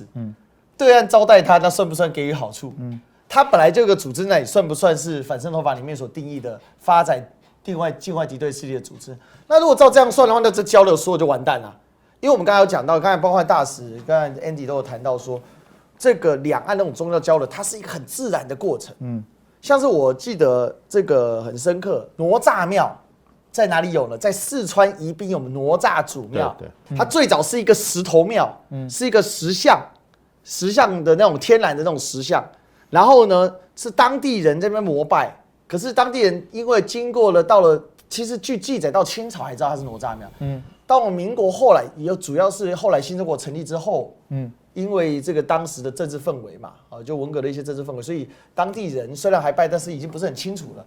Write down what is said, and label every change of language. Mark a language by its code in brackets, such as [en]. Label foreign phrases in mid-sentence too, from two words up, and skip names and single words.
[zh] 對岸招待他，那算不算給予好處？他本來就有個組織，那也算不算是反滲透法裡面所定義的發展境外敵對勢力的組織？那如果照這樣算的話，那這交流所有就完蛋了。因為我們剛才有講到，剛才包括大使、剛才 Andy 都有談到說，這個兩岸那種宗教交流，它是一個很自然的過程。像是我記得這個很深刻，哪吒廟在哪裡有呢？在四川宜賓有哪吒祖廟，它最早是一個石頭廟，是一個石像的那種天然的那種石像，然後呢是當地人在那邊膜拜，可是當地人因為經過了到了，其實據記載到清朝還知道它是哪吒廟，到了民國後來也主要是後來新中國成立之後，因為這個當時的政治氛圍嘛，就文革的一些政治氛圍，所以當地人雖然還拜，但是已經不是很清楚了。